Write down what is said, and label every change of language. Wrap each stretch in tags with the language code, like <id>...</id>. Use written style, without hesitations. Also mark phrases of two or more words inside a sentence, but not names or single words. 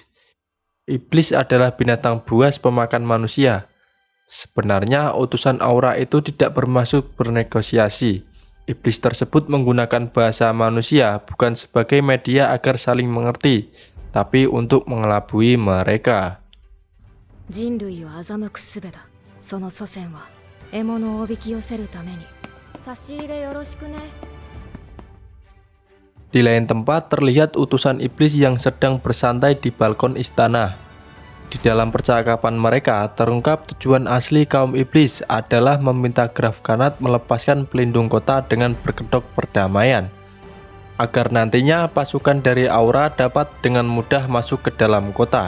<id>Iblis adalah binatang buas pemakan manusia. Sebenarnya utusan Aura itu tidak bermaksud bernegosiasi. Iblis tersebut menggunakan bahasa manusia bukan sebagai media agar saling mengerti, tapi untuk mengelabui mereka.</id> <ja>人類を欺く術だ。その祖先は獲物をおびき寄せるために。差し入れよろしくね。</ja> <id>Di lain tempat terlihat utusan iblis yang sedang bersantai di balkon istana. Di dalam percakapan mereka terungkap tujuan asli kaum iblis adalah meminta Grafgranat melepaskan pelindung kota dengan berkedok perdamaian, agar nantinya pasukan dari Aura dapat dengan mudah masuk ke dalam kota.</id>